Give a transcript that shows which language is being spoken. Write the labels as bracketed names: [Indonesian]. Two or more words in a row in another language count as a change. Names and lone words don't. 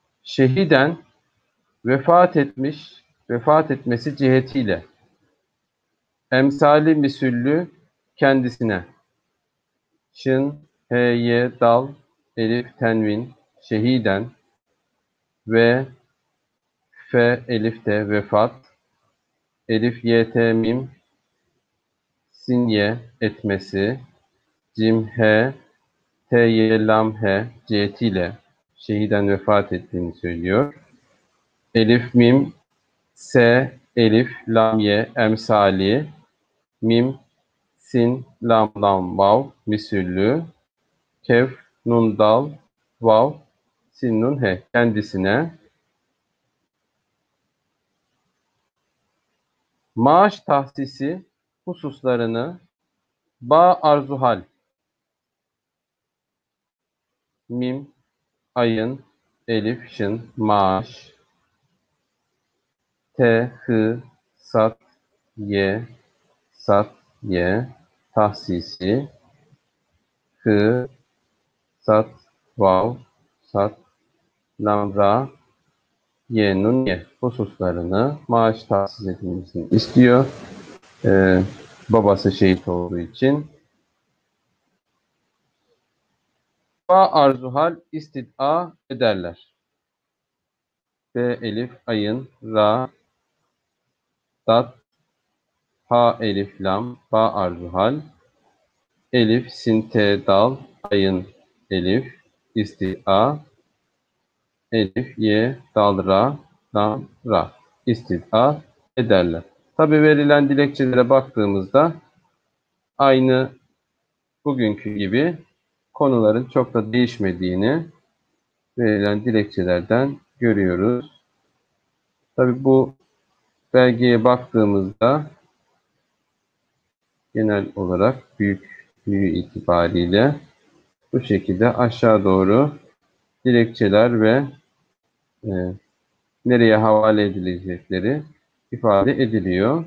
[Turkish] şehiden vefat etmesi cihetiyle emsali misüllü kendisine şın, heye, dal, elif, tenvin, şehiden ve fe, elifte vefat, elif, ye, mim, sinye etmesi, cim, he, lam, he cihetiyle şehiden vefat ettiğini söylüyor. Elif, mim, se, elif, lam, ye emsali, mim, sin, lam, vav misüllü, kef, nun, dal, vav, sin, nun, he kendisine maaş tahsisi hususlarını ba arzuhal mim, ayın, elif, şın, maaş, te, hı, sat, ye, tahsisi, hı, sat, vav, sat, lam, ra, ye, nun, ye hususlarını maaş tahsis edilmesini istiyor. Babası şehit olduğu için. Ba arzuhal istid'a ederler. B elif ayın, ra, dat, ha elif lam, ba arzuhal, elif sin te dal, ayın elif, istid'a, elif ye dal ra, lam ra, istid'a ederler. Tabi verilen dilekçelere baktığımızda aynı bugünkü gibi konuların çok da değişmediğini verilen dilekçelerden görüyoruz. Tabi bu belgeye baktığımızda genel olarak büyüklüğü itibariyle bu şekilde aşağı doğru dilekçeler ve e, nereye havale edilecekleri ifade ediliyor.